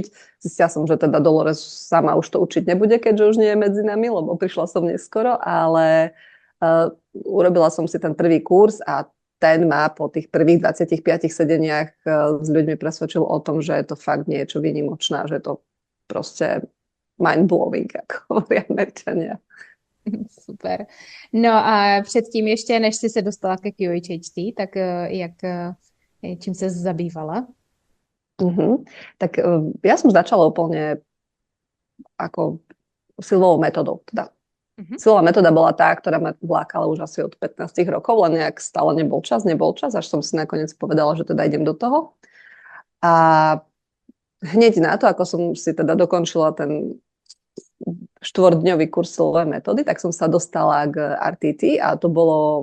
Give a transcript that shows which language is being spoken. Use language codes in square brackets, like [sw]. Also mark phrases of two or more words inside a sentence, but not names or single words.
[sk] Zistila som, že teda Dolores sama už to učiť nebude, keďže už nie je medzi nami, lebo prišla som neskoro, ale urobila som si ten prvý kurz a ten ma po tých prvých 25 sedeniach s ľuďmi presvedčil o tom, že je to fakt niečo výnimočné, že je to proste mind-blowing, ako hovorí Američania. Super. [cs] No a předtím ještě, než jsi se dostala ke QHHT, tak čím se zabývala? [sk] Tak ja som začala úplne ako silovou metodou. Teda. Silová metóda bola tá, ktorá ma vlákala už asi od 15 rokov, len nejak stále nebol čas, až som si nakoniec povedala, že teda idem do toho. A hneď na to, ako som si teda dokončila ten 4-dňový kurz silovej metódy, tak som sa dostala k RTT a to bolo